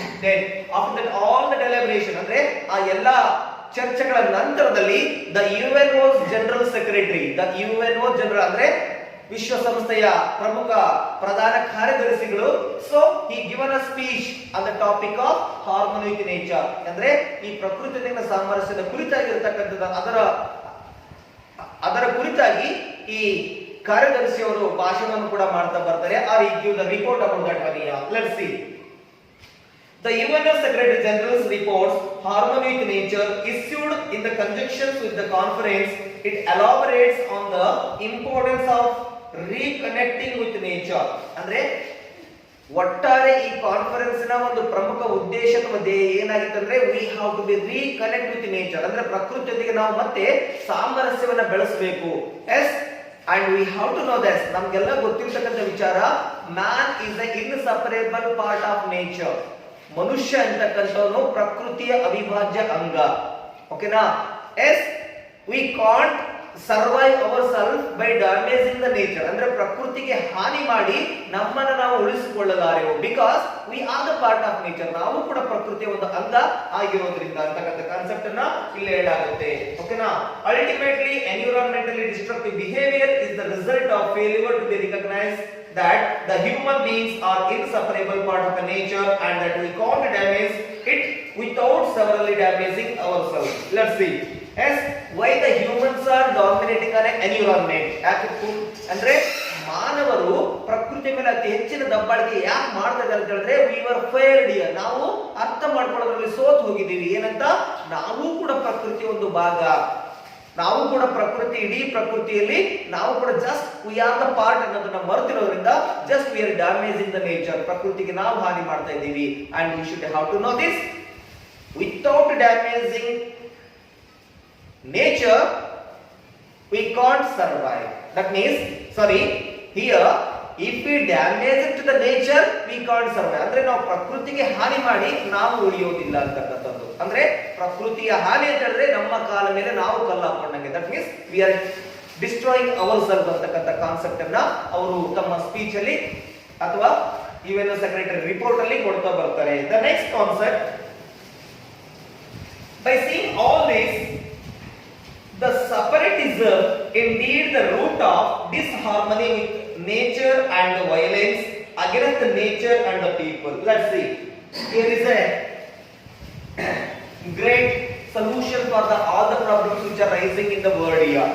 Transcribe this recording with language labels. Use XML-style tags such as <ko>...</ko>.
<en>then after that all the deliberation</en> <kn>ಅಂದ್ರೆ ಆ ಎಲ್ಲಾ ಚರ್ಚೆಗಳ ನಂತರದಲ್ಲಿ the UNO general secretary, the UNO general ಅಂದ್ರೆ ವಿಶ್ವಸಂಸ್ಥೆಯ ಪ್ರಮುಖ ಪ್ರಧಾನ ಕಾರ್ಯದರ್ಶಿಗಳು,</kn> <en>so he given a speech on the topic of harmony with nature</en> <kn>ಅಂದ್ರೆ ಈ ಪ್ರಕೃತಿಯ ಸಾಮರಸ್ಯದ ಕುರಿತಾಗಿರತಕ್ಕಂಥದ್ದು ಅದರ ಕುರಿತಾಗಿ ಈ ಕಾರ್ಯದರ್ಶಿಯವರು ಭಾಷಣವನ್ನು ಕೂಡ ಮಾಡ್ತಾ ಬರ್ತಾರೆ.</kn> <en>Are ಈ give the report about that one here. Let's see the UNO Secretary General's reports Harmony with Nature issued in the conjunction with the conference. It elaborates on the importance of reconnecting with nature.</en> <kn>ಅಂದ್ರೆ ಒಟ್ಟಾರೆ ಈ conference ನ ಒಂದು ಪ್ರಮುಖ ಉದ್ದೇಶ ಅಥವಾ ಧ್ಯೇಯ ಏನಾಗಿತ್ತಂದ್ರೆ</kn> <en>we have to be reconnect with nature</en> <kn>ಅಂದ್ರೆ ಪ್ರಕೃತಿಯೊಂದಿಗೆ ನಾವು ಮತ್ತೆ ಸಾಮರಸ್ಯವನ್ನ ಬೆಳೆಸಬೇಕು.</kn> <en>yes and we have to know that</en> <kn>ನಮ್ಗೆಲ್ಲ ಗೊತ್ತಿರತಕ್ಕಂಥ ವಿಚಾರ,</kn> <en>Man is the inseparable part of nature.</en> <kn>ಮನುಷ್ಯ ಅಂತಕ್ಕಂಥವನು ಪ್ರಕೃತಿಯ ಅವಿಭಾಜ್ಯ ಅಂಗ. ಓಕೆನಾ?</kn> <en>yes we can't survive our self by damaging the nature</en> <kn>ಅಂದ್ರೆ ಪ್ರಕೃತಿಗೆ ಹಾನಿ ಮಾಡಿ ನಮ್ಮನ್ನು ನಾವು ಉಳಿಸಿಕೊಳ್ಳಲಾರೆವು.</kn> <en>because we are the part of nature,</en> <kn>ನಾವು ಕೂಡ ಪ್ರಕೃತಿಯ ಒಂದು ಅಂಗ ಆಗಿರೋದ್ರಿಂದ ಅಂತಕ್ಕಂಥ ಕಾನ್ಸೆಪ್ಟ್ ಅನ್ನ ಇಲ್ಲಿ ಹೇಳಲಾಗುತ್ತೆ. ಓಕೆನಾ?</kn> <en>Ultimately environmentally destructive behaviour is the result of failure to be recognise that the human beings are inseparable part of the nature and that we can't damage it without severely damaging ourselves. Let's see. As why the humans are dominating on environment.</en> <kn>ಅಂದ್ರೆ ಮಾನವರು ಪ್ರಕೃತಿ ಮೇಲೆ ಅತಿ ಹೆಚ್ಚಿನ ದಬ್ಬಾಳಿಕೆ ಯಾಕೆ ಮಾಡ್ತಾ ಇದ್ದಾರೆ ಅಂತ ಹೇಳಿದ್ರೆ</kn> <en>we were failed here.</en> <kn>ನಾವು ಅರ್ಥ ಮಾಡ್ಕೊಳ್ಳೋದ್ರಲ್ಲಿ ಸೋತು ಹೋಗಿದ್ದೀವಿ. ಏನಂತ? ನಾವು ಕೂಡ ಪ್ರಕೃತಿಯ ಒಂದು ಭಾಗ, ನಾವು ಕೂಡ ಪ್ರಕೃತಿ, ಇಡೀ ಪ್ರಕೃತಿಯಲ್ಲಿ ನಾವು ಕೂಡ</kn> <en>just we are the part</en> <kn>ಅನ್ನೋದನ್ನ ಮರೆತಿರೋದ್ರಿಂದ</kn> <en>just we are damaging the nature,</en> <kn>ಪ್ರಕೃತಿಗೆ ನಾವು ಹಾನಿ ಮಾಡ್ತಾ ಇದ್ದೀವಿ.</kn> <en>And we should have to know this. Without damaging nature we can't survive. That means here if we damage to the nature we can't survive</en> <kn>ಅಂದ್ರೆ ನಾವು ಪ್ರಕೃತಿಗೆ ಹಾನಿ ಮಾಡಿ ನಾವು ಉಳಿಯೋದಿಲ್ಲ ಅಂತಕ್ಕಂಥದ್ದು. ಅಂದ್ರೆ ಪ್ರಕೃತಿಯ ಹಾನಿ ಅಂತ ಹೇಳಿದ್ರೆ ನಮ್ಮ ಕಾಲ ಮೇಲೆ ನಾವು ಕಲ್ಲು ಹಾಕೊಂಡಂಗೆ.</kn> <en>that means we are destroying our self</en> <kn>ಅಂತಕ್ಕಂಥ ಕಾನ್ಸೆಪ್ಟ್ ಅನ್ನ ಅವರು ತಮ್ಮ ಸ್ಪೀಚ್ ಅಲ್ಲಿ ಅಥವಾ ಯುಎನ್ಒ ಸೆಕ್ರೆಟರಿ ರಿಪೋರ್ಟ್ ಅಲ್ಲಿ ಕೊಡ್ತಾ ಬರ್ತಾರೆ.</kn> <en>The next concept, by seeing all this the separatism indeed the root of disharmony with nature and the violence against the nature and the people. Let's see, here is a great solution for all the problems which are rising in the world here.</en>